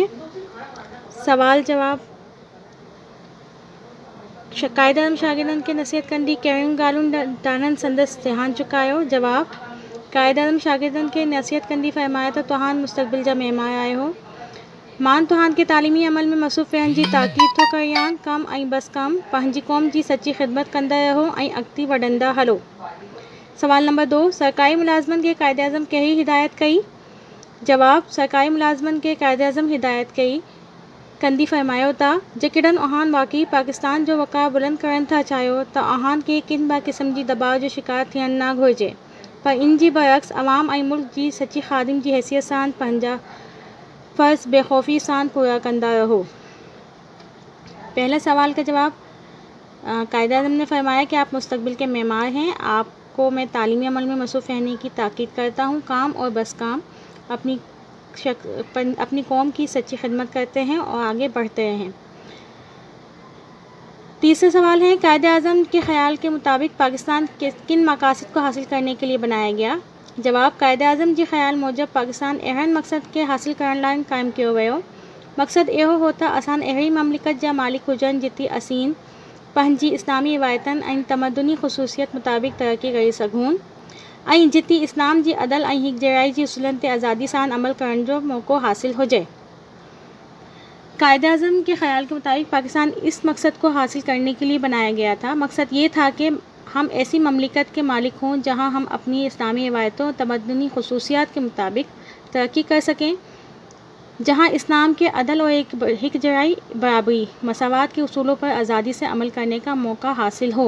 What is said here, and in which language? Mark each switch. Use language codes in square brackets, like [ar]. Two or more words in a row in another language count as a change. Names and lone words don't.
[sd] سوال جواب: قائد اعظم شاگردن کے نصیحت کندی کیرن گالون ٹانن سندس دھیان چکایو۔ جواب: قائد اعظم شاگردن کے نصیحت کندی فرمایا تو توہان مستقبل جا معمار آئے ہو۔ مان توہان کے تعلیمی عمل میں مصروف رہن جی تاکید تھو کریان۔ کم ۽ بس کم پنہنجی قوم جی سچی خدمت کندا رہو ۽ اڳتي وڌندا هلو۔ سوال نمبر 2، سرڪاري ملازمن کي قائد اعظم ڪهڙي هدايت ڪئي؟ جواب: سرڪاري ملازمن کي قائد اعظم هدايت کندي فرمايو تا جيڪڏهن اوهان واقعي پاڪستان جو وقار بلند ڪرڻ ٿا چاهيو ته اوهان کي ڪنهن به قسم جي دٻاء جو شڪار ٿيڻ نه گهرجي، پر ان جي برعڪس عوام ۽ ملڪ جي سچي خادم جي حيثيت سان پنهنجا فرض بے خوفی سان پورا کندا رهو۔ [ur] پہلے سوال کا جواب: قائد اعظم نے فرمایا کہ آپ مستقبل کے معمار ہیں۔ آپ کو میں تعلیمی عمل میں مصروف رہنے کی تاکید کرتا ہوں۔ کام اور بس کام اپنی قوم کی سچی خدمت کرتے ہیں اور آگے بڑھتے رہیں۔ تیسرا سوال ہے، قائد اعظم کے خیال کے مطابق پاکستان کن مقاصد کو حاصل کرنے کے لیے بنایا گیا؟ [sd] جواب: قائد اعظم جی خیال موجب پاکستان اہڑن مقصد کے حاصل کرن لائے قائم کیو ویو۔ مقصد ایہو ہو تا اسان اہڑی مملکت جا مالک ہوجن جتي اسين پنهنجي اسلامي روايتن ۽ تمدني خصوصيت مطابق ترقي ڪري سگهون ۽ جتي اسلام جي عدل ۽ هڪ جهڙائي جي اصولن تي آزادي سان عمل کرن جو موقعو حاصل ہوجي۔ [ur] قائد اعظم کے خیال کے مطابق پاکستان اس مقصد کو حاصل کرنے کے لیے بنایا گیا تھا۔ مقصد یہ تھا کہ ہم ایسی مملکت کے مالک ہوں جہاں ہم اپنی اسلامی روایتوں اور تمدنی خصوصیات کے مطابق ترقی کر سکیں، جہاں اسلام کے عدل اور ایک جہرائی، برابری، مساوات کے اصولوں پر آزادی سے عمل کرنے کا موقع حاصل ہو۔